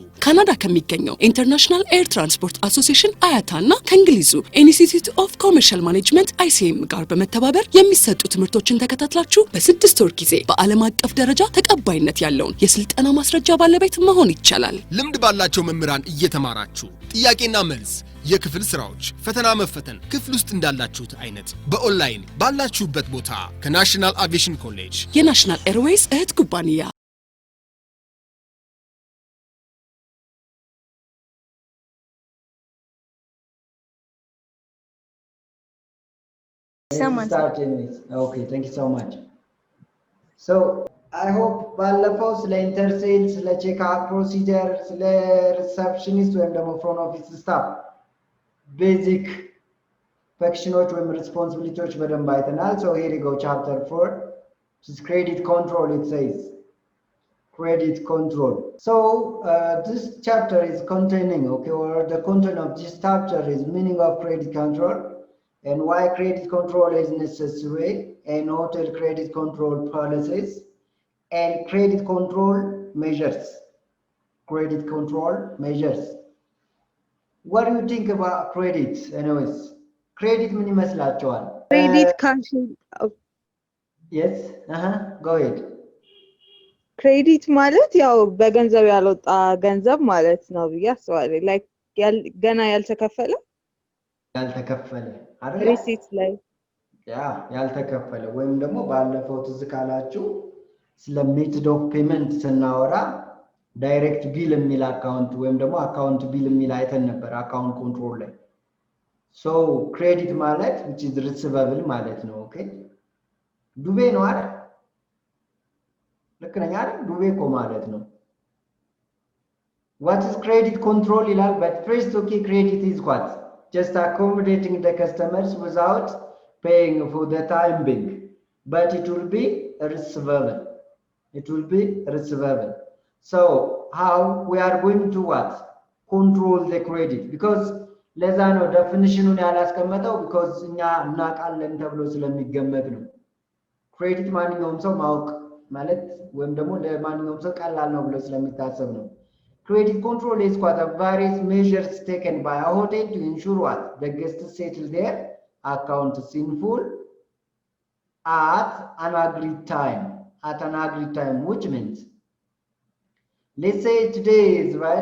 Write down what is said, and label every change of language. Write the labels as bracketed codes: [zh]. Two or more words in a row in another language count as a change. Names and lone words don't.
[am] ካናዳ ከሚገኘው ኢንተርናሽናል ኤር ትራንስፖርት አሶሲዬሽን አያታና ከእንግሊዙ ኢንስቲትዩት ኦፍ ኮመርሻል ማኔጅመንት ICM ጋር በመተባበር የሚሰጡ ትምህርቶችን ተከታትላችሁ በ6 ወር ጊዜ በዓለም አቀፍ ደረጃ ተቀባይነት ያለውን የስልጠና ማስረጃ ባለቤት መሆን ይቻላል። ልምድ ባላቸው መምህራን እየተማራችሁ ጥያቄና መልስ የክፍል ስራዎች ፈተና መፈተን ክፍል ውስጥ እንዳላችሁት አይነት በኦንላይን ባላችሁበት ቦታ ከናሽናል አቪዬሽን ኮሌጅ የናሽናል ኤርዌይስ እህት ኩባንያ [en] Okay, thank you so much. So I hope [am] ባለፈው ስለ ኢንተርሴል ስለ [en] checkup procedure [am] ስለ ሪሰፕሽኒስት ወይም ደግሞ [en] front office staff basic functions [am] ወይም ሪስፖንሲቢሊቲዎች በደንብ አይተናል። [en] So here we go, chapter 4, which is credit control. It says credit control. So this chapter is containing, okay, or the content of this chapter is meaning of credit control and why credit control is necessary and hotel credit control policies and credit control measures. Credit control measures. What do you think about credit anyways? [am] Credit ምን ይመስላችኋል? [en] Credit cash. Yes, go ahead. [am] Credit ማለት ያው በገንዘብ ያልወጣ ገንዘብ ማለት ነው ብዬ አስባለሁ። like ገና ያልተከፈለ አይደል? ሪሲት ላይ ያልተከፈለ ወይም ደግሞ ባለፈው ትዝ ካላችሁ ስለ [en] method of payment [am] ስናወራ [en] direct bill [am] የሚል አካውንት ወይም ደግሞ [en] account bill [am] የሚል አይተን ነበር [en] account control [am] ላይ። ሶ ክሬዲት ማለት [en] which is receivable [am] ማለት ነው። ኦኬ ዱቤ ነው አይደል? ልክ ነኝ አይደል? ዱቤ እኮ ማለት ነው። [en] what is credit control [am] ይላል? [en] but first okay, credit is what? just accommodating the customers without paying for the time being, but it will be receivable. It will be receivable. So how we are going to what? Control the credit, because [am] ለዛ ነው ዴፊኒሽኑን ያላስቀመጠው because እኛ እናቃለን ተብሎ ስለሚገመት ነው። ክሬዲት ማንኛውም ሰው ማወቅ ማለት ወይም ደግሞ ለማንኛውም ሰው ቀላል ነው ብሎ ስለሚታሰብ ነው። [en] Credit control is what? various measures taken by a hotel to ensure what? the guests settle their accounts in full at an agreed time. At an agreed time, which means, let's say today is right.